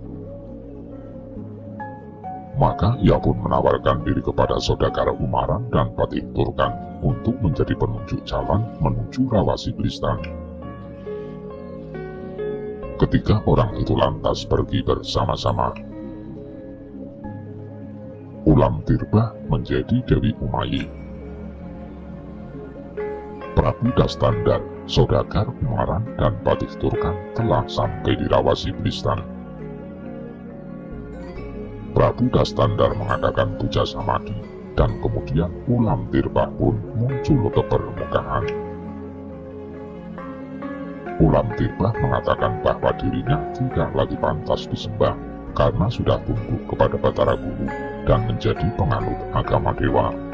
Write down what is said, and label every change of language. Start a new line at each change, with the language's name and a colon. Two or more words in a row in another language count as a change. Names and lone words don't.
Indonesian: Maka ia pun menawarkan diri kepada saudagar Umaran dan Patih Turkan untuk menjadi penunjuk jalan menuju Rawasi Bristan. Ketiga orang itu lantas pergi bersama-sama. Ulam Tirba menjadi Dewi Umayyi. Prabu Dastandar, saudagar Umaran, dan Patih Turkan telah sampai di Rawasi Bristan. Prabu Dastandar mengadakan puja samadhi, dan kemudian Ulam Tirba pun muncul ke permukaan. Ulam Tirba mengatakan bahwa dirinya tidak lagi pantas disembah karena sudah tunduk kepada Batara Guru dan menjadi penganut agama dewa.